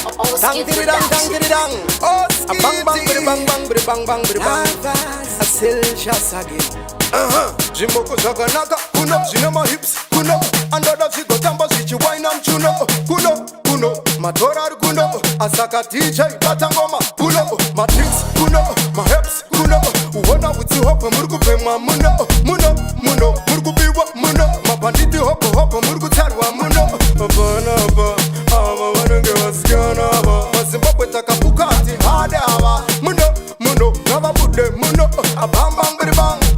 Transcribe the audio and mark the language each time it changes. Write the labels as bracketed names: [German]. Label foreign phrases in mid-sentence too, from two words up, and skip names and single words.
[English] Dang diddy dang, dang diddy dang. Oh, a bang bang biddy bang bang biddy bang bang biddy bang. A Celsius again. [Shona] Jimoko zakanaka kuno zine ma hips kuno andoda zigotamba zichiwaina mchuno kuno matora ari kuno asaka DJ batangoma kuno matricks kuno ma hips kuno uona utsi hope muri kupemwa muno muri kubiwa muno mabanditi hope muri kutarwa muno apana ava vanenge vasikana ava mazimbabwe takabuka ati hade ava muno ngavabude muno abambangiri bang.